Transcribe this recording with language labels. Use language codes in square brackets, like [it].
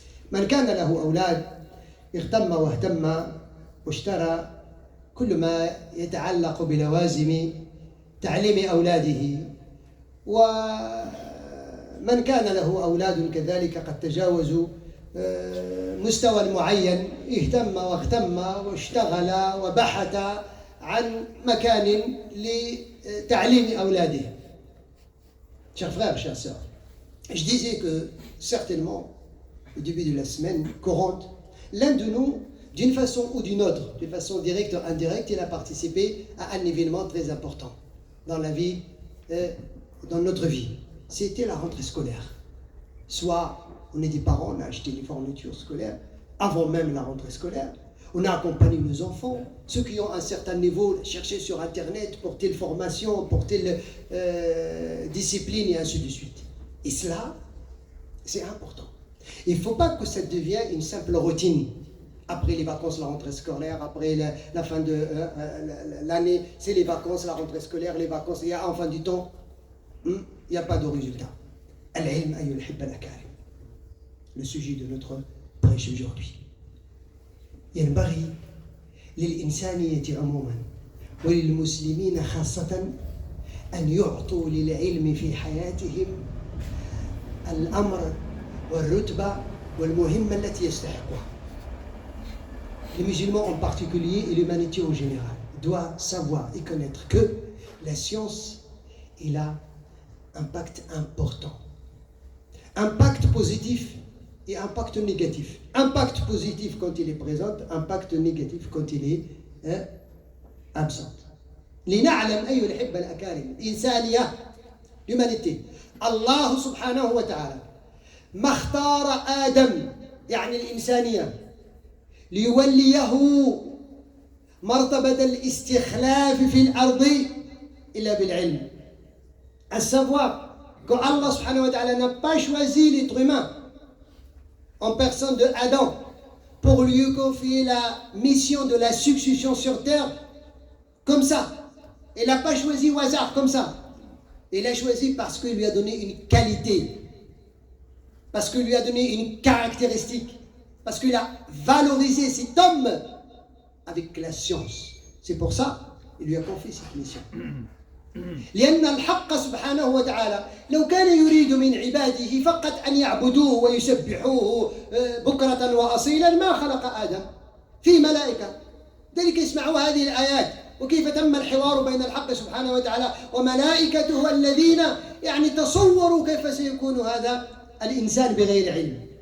[ar] من كان له أولاد اهتم واهتم واشترى كل ما يتعلق بلوازم تعليم أولاده، ومن كان له أولاد كذلك قد تجاوزوا مستوى معين اهتم واهتم واشتغل وبحث عن مكان لتعليم أولاده. [fr] Chers frères, chers sœurs, je disais que certainement, au début de la semaine courante, l'un de nous, d'une façon ou d'une autre, d'une façon directe ou indirecte, il a participé à un événement très important dans la vie, dans notre vie. C'était la rentrée scolaire. Soit on est des parents, on a acheté les fournitures scolaires avant même la rentrée scolaire. On a accompagné nos enfants, ceux qui ont un certain niveau, chercher sur Internet pour telle formation, pour telle discipline et ainsi de suite. Et cela, c'est important. Il ne faut pas que ça devienne une simple routine. Après les vacances, la rentrée scolaire, après la fin de l'année, c'est les vacances, la rentrée scolaire, les vacances, il y a en fin du temps, il n'y a pas de résultat. [ar] Al-ilm an yuhibba al-akarim. [fr] Le sujet de notre prêche aujourd'hui. [ar] ينبغي للإنسانية عموما وللمسلمين خاصة أن يعطوا للعلم في حياتهم الأمر والرتبة والمهمة التي يستحقها. [fr] Les musulmans en particulier et l'humanité en général doivent savoir et connaître que la science elle a un impact important, impact positif et impact négatif. Impact positif quand il est présent, impact négatif quand il est absent. [ar] لنعلم أيها الأحبة الأكارم الإنسانية l'humanité. الله سبحانه وتعالى ما اختار آدم يعني الإنسانية ليوليه مرتبة الاستخلاف في الأرض إلا بالعلم. [fr] À savoir que Allah subhanahu wa ta'ala n'a pas choisi l'être humain en personne de Adam pour lui confier la mission de la succession sur terre comme ça. Il n'a pas choisi au hasard comme ça. Il a choisi parce qu'il lui a donné une qualité, parce qu'il lui a donné une caractéristique, parce qu'il a valorisé cet homme avec la science. C'est pour ça qu'il lui a confié cette mission. [ar] لأن الحق سبحانه وتعالى لو كان يريد من عباده فقط أن يعبدوه ويسبحوه بكرة وأصيلا ما خلق آدم في ملائكة. ذلك يسمعوا هذه الآيات وكيف تم الحوار بين الحق سبحانه وتعالى وملائكته الذين يعني تصوروا كيف سيكون هذا الإنسان بغير علم.